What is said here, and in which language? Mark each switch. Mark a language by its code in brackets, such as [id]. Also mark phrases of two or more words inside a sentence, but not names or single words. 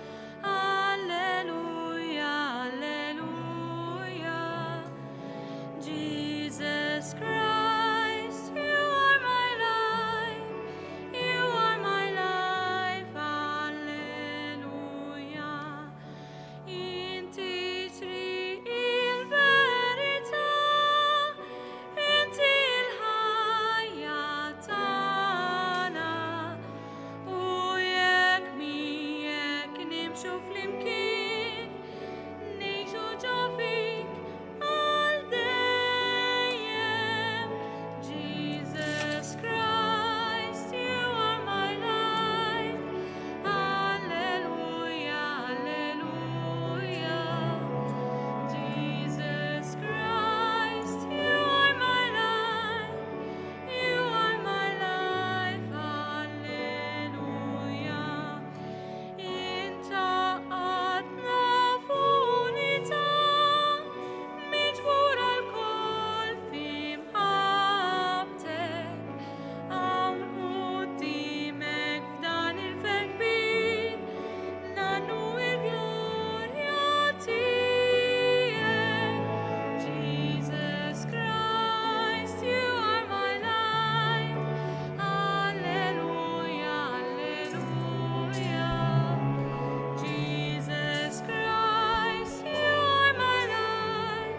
[en] Alleluia, alleluia. Jesus Christ, you are my life. You are my life. Alleluia. [mt] Inti tri il-verità, inti il-ħajja tagħna. U jekk miegħek nimxu flimkien, ngħixu ġo fik għal dejjem. [en] Jesus Christ, you are my life. Alleluia, alleluia. Jesus Christ, you are my life. You are my life. Alleluia. [mt] Inta għadna f'unità, miġbura l-koll f'imħabtek. Hawn qudiemek f'dan il-fejn kbir, nannu il-glorja tiegħek. [en] Jesus Christ, you are my life. Alleluia, alleluia. Jesus Christ, you are my life.